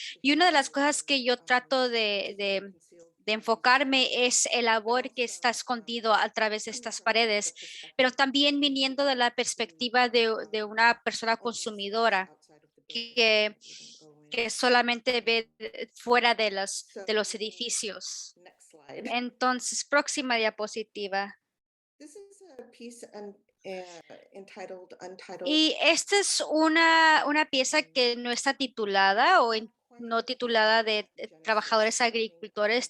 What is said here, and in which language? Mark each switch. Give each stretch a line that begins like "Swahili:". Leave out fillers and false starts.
Spanish: Y una de las cosas que yo trato de enfocarme es el labor que está escondido a través de estas paredes, pero también viniendo de la perspectiva de una persona consumidora que solamente ve fuera de los edificios.
English: Next slide.
Spanish: Entonces, próxima diapositiva.
English: This is a piece entitled Untitled.
Spanish: Y esta es una pieza que no está titulada o no titulada de trabajadores agricultores.